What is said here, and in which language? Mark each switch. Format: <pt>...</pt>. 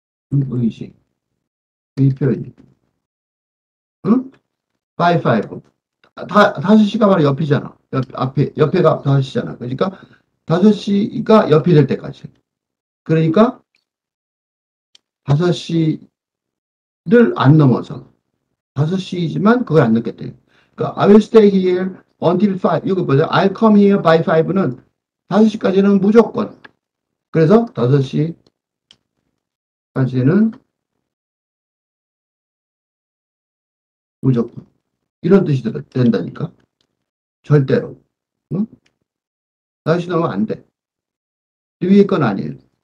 <ko>의식, 이 표현이. 응? by 5. 5시가 바로 옆이잖아. 옆에가 5시잖아. 그러니까 5시가 옆이 될 때까지. 그러니까 5시를 안 넘어서. 5시이지만 그걸 안 넘겠대. 그러니까</ko> <en>I will stay here until 5.</en> <ko>이거 보자.</ko> <en>I'll come here by 5</en> <ko>는 5시까지는 무조건. 그래서 5시까지는 무조건. 이런 뜻이 된다니까. 절대로. 응? 5시 넘으면 안 돼. 위에 건 아니에요.</ko>